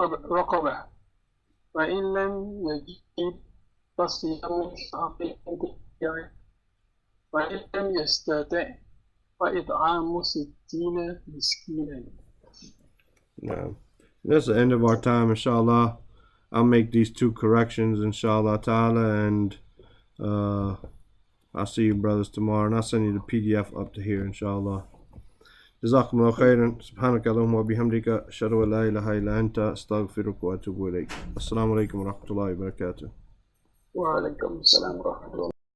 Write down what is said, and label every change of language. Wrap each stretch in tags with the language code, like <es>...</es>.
<ar>رقبة فإن لم يجد فصيام شهرين فإن لم يستطع فإطعام 60 مسكينا.</ar> <en>No. That's the end of our time, inshallah. I'll make these 2 corrections, inshallah ta'ala, and I'll see you brothers tomorrow, and I'll send you the PDF up to here, inshallah.</en> <ar>جزاكم الله خيرا. سبحانك اللهم وبحمدك أشهد أن لا إله إلا أنت أستغفرك وأتوب إليك. السلام عليكم ورحمة الله وبركاته. وعليكم السلام ورحمة الله.</ar>